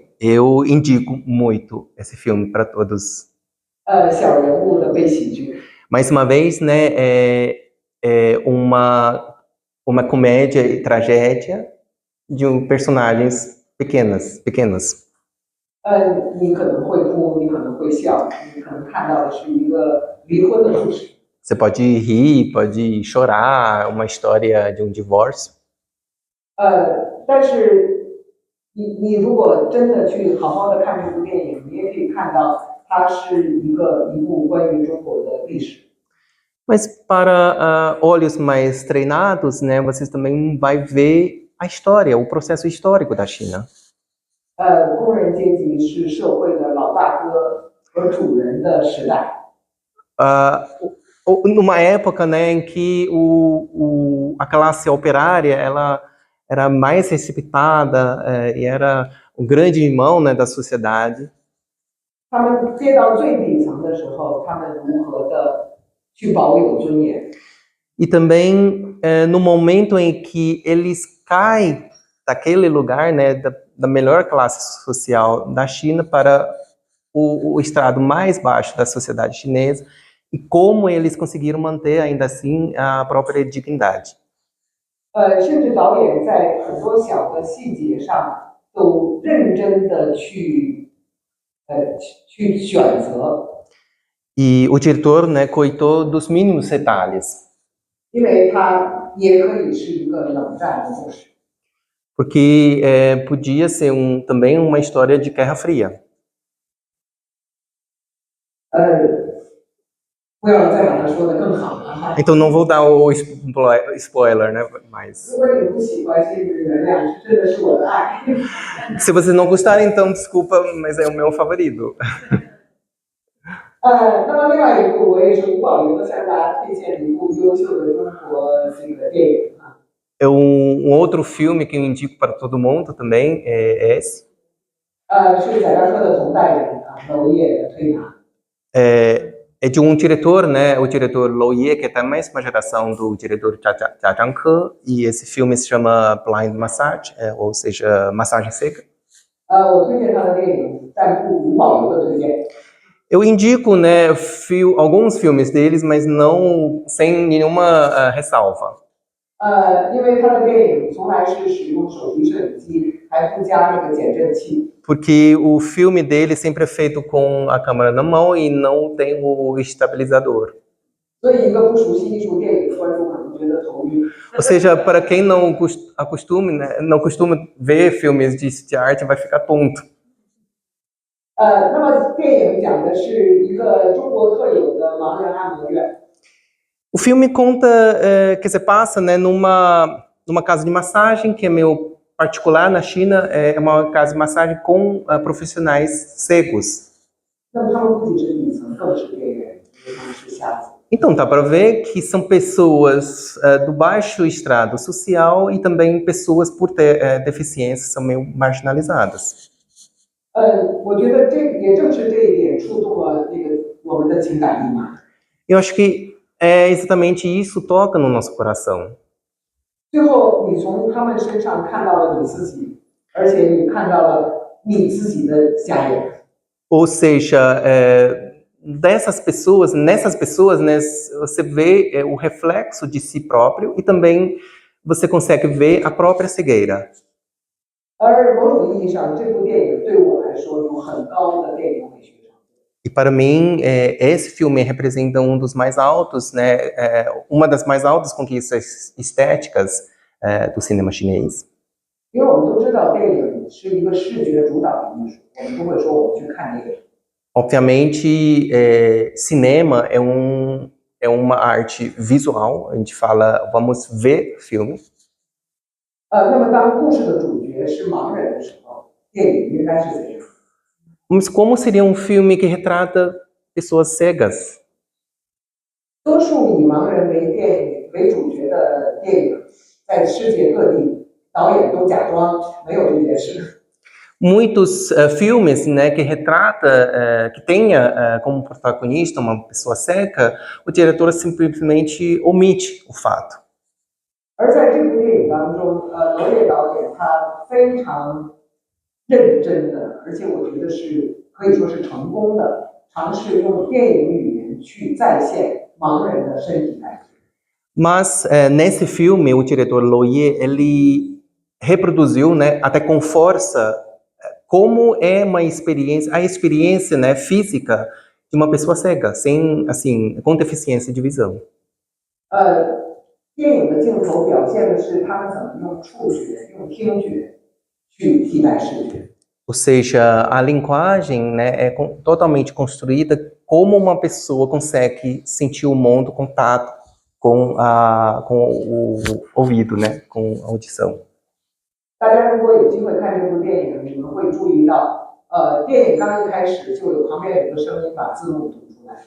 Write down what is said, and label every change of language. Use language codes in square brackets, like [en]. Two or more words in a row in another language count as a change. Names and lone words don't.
[pt] Eu indico muito esse filme para todos. [zh] 小人物的悲喜剧。 [pt] Mais uma vez, né, é uma comédia e tragédia de personagens pequenos. [zh] 你可能会哭，你可能会笑，你可能看到的是一个离婚的故事。 [pt] Você pode rir, pode chorar, uma história de um divórcio. [zh] 但是你如果真的去好好的看这部电影，你也可以看到它是一部关于中国的历史。 [pt] Mas para olhos mais treinados, né, vocês também vai ver a história, o processo histórico da China. [zh] 工人阶级是社会的老大哥和主人的时代。 [pt] Numa época, né, em que a classe operária ela era mais respeitada e era o grande irmão, né, da sociedade. [zh] 他们跌到最底层的时候，他们如何的去保有尊严？ [pt] E também no momento em que eles caem daquele lugar, né, da melhor classe social da China para o estrado mais baixo da sociedade chinesa e como eles conseguiram manter ainda assim a própria dignidade. [zh] 甚至导演在很多小的细节上都认真的去选择。 [pt] E o diretor, né, cuidou dos mínimos detalhes. [zh] 因为它也可以是一个冷战的故事。 [pt] Porque podia ser também uma história de Guerra Fria. [zh] 不要再把它说得更好了哈。 [pt] Então não vou dar o spoiler, né, mas... [zh] 如果你不喜欢，请你原谅，这真的是我的爱。 [pt] Se vocês não gostarem, então desculpa, mas é o meu favorito. [zh] 那么另外一部我也是无保留的向大家推荐一部优秀的中国这个电影啊。 [pt] outro filme que eu indico para todo mundo também é esse. [zh] 是贾樟柯的同代人啊，娄烨的推拿。 [pt] É de um diretor, né? O diretor Lou Ye, que é da mesma geração do diretor Jia Zhangke, e esse filme se chama Blind Massage, ou seja, massagem cega. [zh] 我推荐他的电影，但不无保留的推荐。 [pt] Eu indico, né, alguns filmes deles, mas não sem nenhuma ressalva. [zh] 因为他的电影从来是使用手提摄影机，还附加那个减震器。 [pt] Porque o filme dele sempre é feito com a câmera na mão e não tem o estabilizador. [zh] 所以一个不熟悉艺术电影的观众可能觉得头晕。 [pt] Ou seja, para quem não costuma ver filmes de arte, vai ficar tonto. [zh] 那么电影讲的是一个中国特有的盲人按摩院。 [pt] O filme conta que se passa, né, numa casa de massagem que é meio particular na China, é uma casa de massagem com profissionais cegos. [zh] 那么他们不仅是底层，更是边缘，因为他们是下层。 [pt] Então, dá para ver que são pessoas do baixo estrado social e também pessoas por ter deficiência são meio marginalizadas. [zh] 我觉得也正是这一点触动了我们的情感密码。 [pt] Eu acho que é exatamente isso toca no nosso coração. [zh] 最后，你从他们身上看到了你自己，而且你看到了你自己的家人。 [pt] Ou seja, nessas pessoas, né, você vê o reflexo de si próprio e também você consegue ver a própria cegueira. [zh] 而某种意义上，这部电影对我来说有很高的电影美学成就。 [pt] E para mim, esse filme representa um dos mais altos, né, uma das mais altas conquistas estéticas do cinema chinês. [zh] 因为我们都知道，电影是一个视觉主导的艺术，我们不会说我们去看电影。 [pt] Obviamente, cinema é uma arte visual, a gente fala, vamos ver filme. [zh] 那么当故事的主角是盲人的时候，电影应该是怎样？ [pt] Mas como seria um filme que retrata pessoas cegas? [zh] 多数以盲人为主角的电影，在世界各地导演都假装没有这件事。 [pt] Muitos filmes, né, que retrata, que tenha como protagonista uma pessoa cega, o diretor simplesmente omite o fato. [zh] 而在这部电影当中，娄烨导演他非常认真的，而且我觉得是可以说是成功的，尝试用电影语言去再现盲人的身体感觉。 [pt] Mas nesse filme, o diretor Loye, ele reproduziu, né, até com força, como é uma experiência, a experiência, né, física de uma pessoa cega, sem, assim, com deficiência de visão. [zh] 电影的镜头表现的是他们怎么用触觉、用听觉去替代视觉。 [pt] Ou seja, a linguagem, né, é totalmente construída como uma pessoa consegue sentir o mundo contato com o ouvido, né, com a audição. [zh] 大家如果有机会看这部电影，你们会注意到，电影刚一开始就有旁边有一个声音把字幕读出来。